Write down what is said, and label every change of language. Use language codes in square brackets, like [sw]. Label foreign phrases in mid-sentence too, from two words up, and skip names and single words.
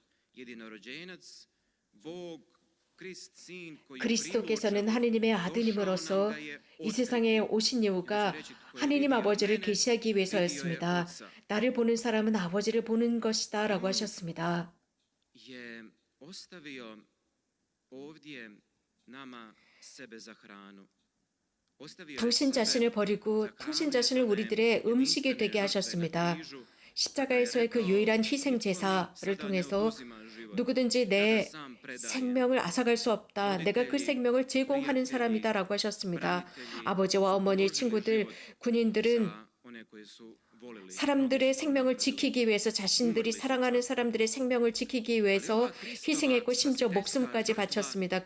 [ko] 그리스도께서는 하느님의 아드님으로서 이 세상에 오신 이유가 하느님 아버지를 계시하기 위해서였습니다. 나를 보는 사람은 아버지를 보는 것이다 라고 하셨습니다. [hr] je ostavio ovdje nama sebe za hranu. [ko] 당신 자신을 버리고 당신 자신을 우리들의 음식이 되게 하셨습니다. 십자가에서의 그 유일한 희생 제사를 통해서 누구든지 내 생명을 앗아갈 수 없다. 내가 그 생명을 제공하는 사람이다라고 하셨습니다. 아버지와 어머니, 친구들, 군인들은 사람들의 생명을 지키기 위해서 자신들이 사랑하는 사람들의 생명을 지키기 위해서 희생했고 심지어 목숨까지 바쳤습니다.